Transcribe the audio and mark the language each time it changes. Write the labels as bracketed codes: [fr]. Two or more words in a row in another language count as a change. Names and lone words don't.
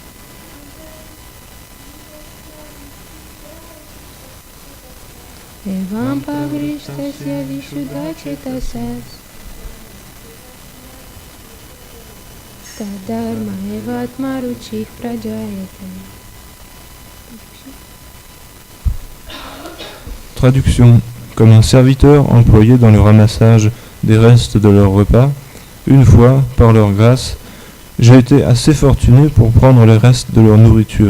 [sa] एवं प्रवृत्तस्य विशुद्ध चेतसस्. तद्धर्म एवात्म रुचिः प्रजायते. [fr] Traduction. Comme un serviteur employé dans le ramassage des restes de leur repas, une fois, par leur grâce, j'ai été assez fortuné pour prendre les restes de leur nourriture.